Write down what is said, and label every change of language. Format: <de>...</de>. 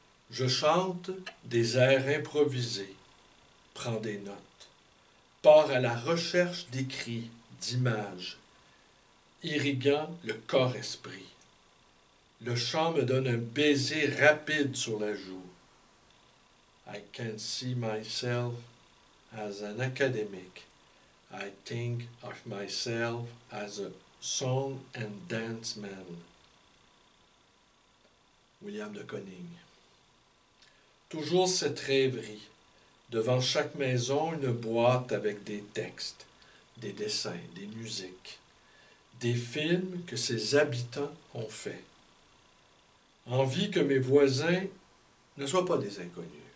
<fr>Je chante des airs improvisés, prends des notes, pars à la recherche d'écrits, d'images, irriguant le corps-esprit. Le chant me donne un baiser rapide sur la joue.</fr> <en>I can see myself as an academic. I think of myself as a song and dance man. William de Koning.</en> <fr>Toujours cette rêverie. Devant chaque maison, une boîte avec des textes, des dessins, des musiques, des films que ses habitants ont faits. Envie que mes voisins ne soient pas des inconnus.</fr>